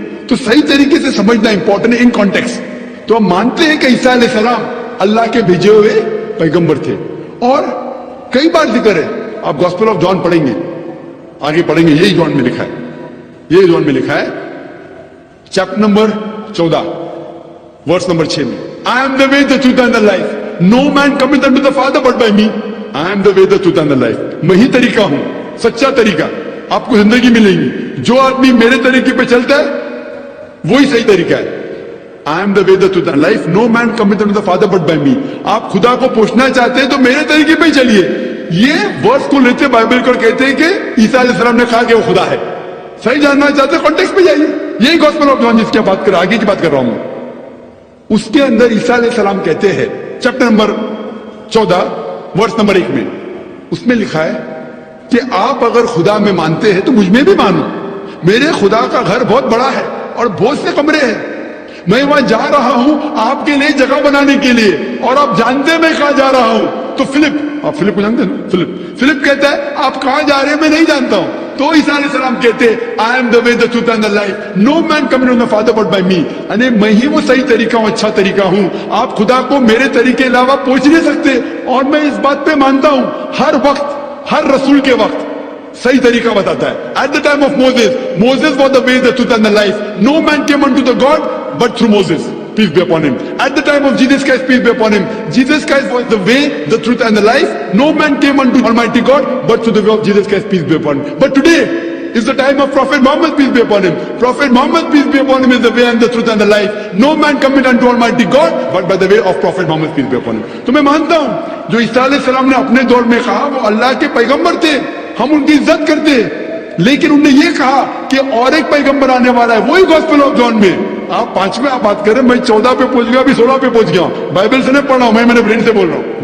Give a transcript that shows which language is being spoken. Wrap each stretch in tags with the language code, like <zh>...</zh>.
<ur>تو صحیح طریقے سے سمجھنا امپورٹنٹ ہے ان کانٹیکسٹ. تو ہم مانتے ہیں کہ عیسیٰ علیہ السلام اللہ کے بھیجے ہوئے پیغمبر تھے, اور کئی بار ذکر ہے, آپ گاسپل آف جان پڑھیں گے, آگے پڑھیں گے, یہی جان میں لکھا ہے, یہی جان میں لکھا ہے چیپٹر نمبر 14 ورس نمبر 6 میں,</ur> <en>I am the way, the truth and the life. No man cometh unto the Father but by me. I am the way, the truth and the life.</en> <ur>میں ہی طریقہ ہوں, سچا طریقہ, آپ کو زندگی ملے گی. جو آدمی میرے طریقے پہ چلتا ہے وہی صحیح طریقہ ہے.</ur> <en>I am the way, the truth and life. No man cometh unto the Father but by me.</en> <ur>آپ خدا کو پوچھنا چاہتے ہیں تو میرے طریقے پہ ہی چلیے. یہ ورس کو لیتے بائبل کو کہتے ہیں کہ عیسیٰ علیہ السلام نے کہا کہ وہ خدا ہے. صحیح جاننا چاہتے ہیں کانٹیکسٹ پہ جائیے, یہی گاسپل آف جان جس کی بات کر رہا, آگے کی بات کر رہا ہوں. اس کے اندر عیسیٰ علیہ السلام کہتے ہیں چیپٹر نمبر 14 ورس نمبر 1 میں, اس میں لکھا ہے کہ آپ اگر خدا میں مانتے ہیں تو مجھ میں بھی مانو. میرے خدا کا گھر بہت بڑا ہے اور بہت سے کمرے ہیں, میں وہاں جا رہا ہوں آپ کے لیے جگہ بنانے کے لیے, اور آپ جانتے ہیں میں کہاں جا رہا ہوں. تو فلپ, آپ فلپ کو جانتے ہیں نا, فلپ کہتا ہے آپ کہاں جا رہے ہیں میں نہیں جانتا ہوں. تو عیسیٰ علیہ السلام کہتے ہیں</ur> <en>I am the way, the truth and the life. No man cometh unto the Father but by me.</en> <ur>یعنی میں ہی وہ صحیح طریقہ ہوں, اچھا طریقہ ہوں. آپ خدا کو میرے طریقے کے علاوہ پہنچ نہیں سکتے, اور میں اس بات پہ مانتا ہوں ہر وقت, ہر رسول کے وقت صحیح طریقہ بتاتا ہے.</ur> <en>At the time of Moses was the way, the truth and the life. No man came unto the God but through Moses, peace be upon him. At the time of Jesus Christ, peace be upon him, Jesus Christ was the way, the truth and the life. No man came unto Almighty God but through the way of Jesus Christ, peace be upon him. But today is the time of Prophet Muhammad, peace be upon him. Prophet Muhammad, peace be upon him, is the way and the truth and the life. No man cometh unto Almighty God but by the way of Prophet Muhammad, peace be upon him.</en> <ur>تو میں مانتا ہوں جو عیسیٰ علیہ السلام نے اپنے دور میں کہا وہ اللہ کے پیغمبر تھے, ہم ان کی عزت کرتے, لیکن انہوں نے یہ کہا کہ اور ایک پیغمبر آنے والا ہے, وہی گاسپل آف جان میں. آپ 5ویں آپ بات کریں, میں 14 پہ پہنچ گیا, ابھی 16 پہ پہنچ گیا. بائبل سے نہیں پڑھ رہا ہوں میں نے برین سے بول رہا ہوں.</ur>